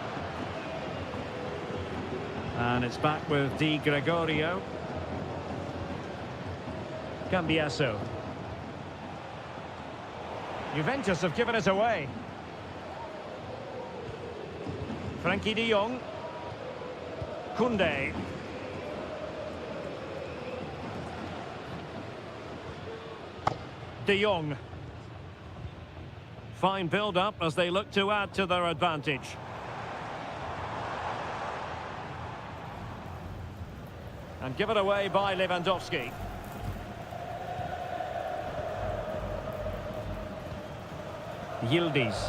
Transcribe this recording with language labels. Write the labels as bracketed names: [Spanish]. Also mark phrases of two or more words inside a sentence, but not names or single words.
[English] And it's back with Di Gregorio. Cambiasso. Juventus have given us away. Frankie de Jong. Koundé. De Jong. Fine build-up as they look to add to their advantage. And given away by Lewandowski. Yildiz.